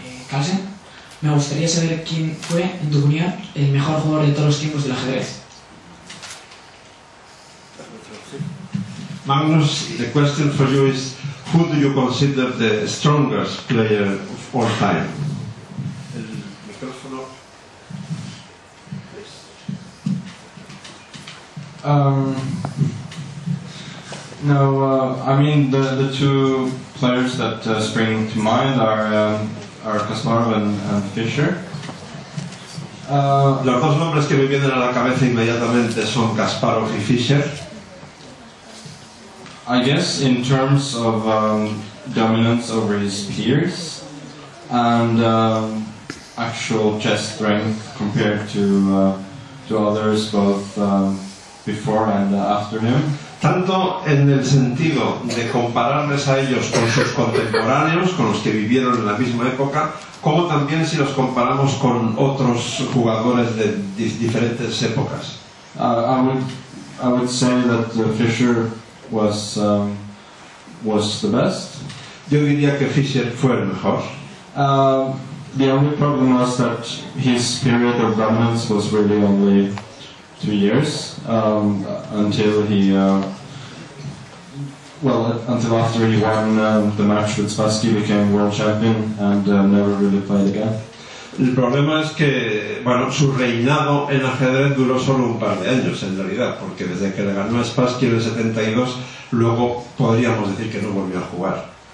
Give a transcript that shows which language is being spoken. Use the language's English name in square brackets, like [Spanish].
[Spanish] Carlsen, me gustaría saber quién fue, en tu opinión, el mejor jugador de todos los tiempos del ajedrez. [English] Magnus, the question for you is, who do you consider the strongest player of all time? [Spanish] El micrófono. [English] I mean the 2 players that spring to mind are Kasparov and Fischer. [Spanish] Los 2 nombres que me vienen a la cabeza inmediatamente son Kasparov y Fischer. [English] I guess in terms of dominance over his peers and actual chess strength compared to others both before and after him. [Spanish] Tanto en el sentido de compararles a ellos con sus contemporáneos, con los que vivieron en la misma época, como también si los comparamos con otros jugadores de diferentes épocas. [English] I would say that Fischer was the best. [Spanish] Yo diría que Fischer fue el mejor. [English] The only problem was that his period of dominance was really only 2 years until he until after he won the match with Spassky, became world champion and never really played again. [Spanish] El problema es que, bueno, su reinado en ajedrez duró solo un par de años en realidad, porque desde que le ganó a Spassky en el 72, luego podríamos decir que no volvió a jugar.